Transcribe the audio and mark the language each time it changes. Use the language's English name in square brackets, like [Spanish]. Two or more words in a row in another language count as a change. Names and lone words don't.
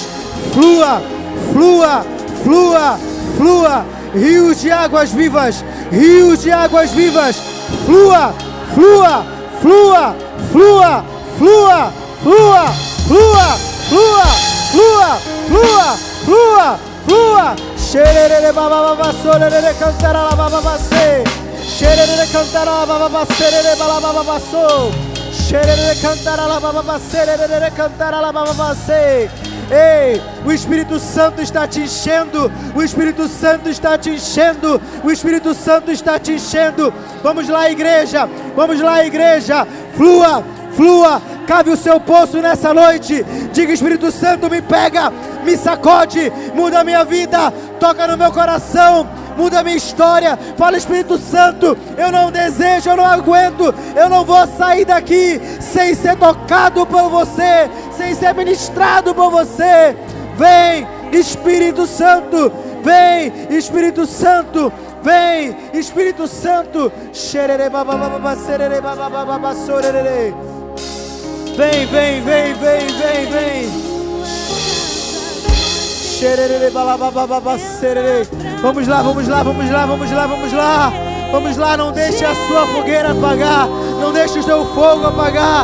[Portuguese] Flua, flua, flua, flua, rios de águas vivas, rios de águas vivas. Flua, flua, flua, flua, flua, flua, flua, flua, flua, flua, flua, flua. Xerere bababa sorere cantara la bababa se. Xerere cantara la bababa serere bababa so. Xerere cantara la bababa serere cantara la bababa se. Ei, o Espírito Santo está te enchendo, o Espírito Santo está te enchendo, o Espírito Santo está te enchendo. Vamos lá, igreja, vamos lá, igreja. Flua, flua, cave o seu poço nessa noite. Diga: Espírito Santo, me pega, me sacode, muda a minha vida, toca no meu coração, muda a minha história. Fala: Espírito Santo, eu não desejo, eu não aguento, eu não vou sair daqui sem ser tocado por você, sem ser ministrado por você. Vem, Espírito Santo, vem, Espírito Santo, vem, Espírito Santo. Xerere bababa serere bababa sorere. Vem, vem, vem, vem, vem, vem. Xerere bababa serere. Vamos lá, vamos lá, vamos lá, vamos lá, vamos lá. Vamos lá, não deixe a sua fogueira apagar, não deixe o seu fogo apagar.